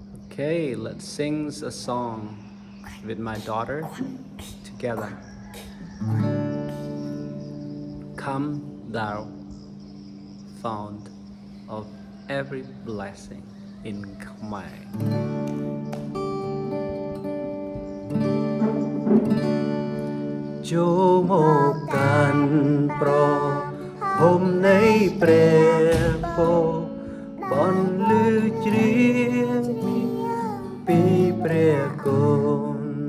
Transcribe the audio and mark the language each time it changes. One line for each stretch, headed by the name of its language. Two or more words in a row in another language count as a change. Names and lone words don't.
English: Okay, let's sing a song with my daughter together. Come thou fount of every blessing in Khmer.
Khmer: ចូលមកកាន់ប្រហុំនៃព្រះពរបន់លឺជ្រៀងពីព្រះគុណ